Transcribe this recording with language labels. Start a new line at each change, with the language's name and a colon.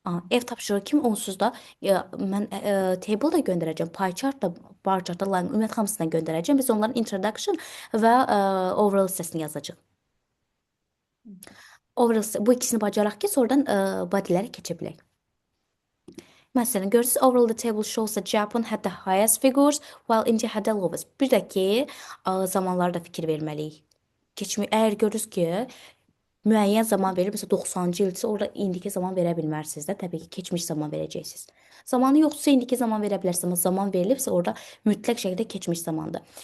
Azerbaijani: Ev tapşırığı kimi onsuz da mən table da göndərəcəm, pie chart da, bar chart da, line, ümumiyyətlə hamısından göndərəcəm. Biz onların introduction və overall hissəsini yazacağıq. Overall bu ikisini bacaraq ki, sonradan bodylərə keçə bilək. Məsələn, görürsüz,
English: overall the table shows that Japan had the highest figures while India had the lowest.
Azerbaijani: Bir də ki, zamanlarda fikir verməliyik. Əgər görürsüz ki, müəyyən zaman verir, məsələn 90-cı ildirsə, orada indiki zaman verə bilmərsiniz də, təbii ki, keçmiş zaman verəcəksiniz. Zamanı yoxdursa indiki zaman verə bilərsiniz, amma zaman verilibsə orada mütləq şəkildə keçmiş zamandır.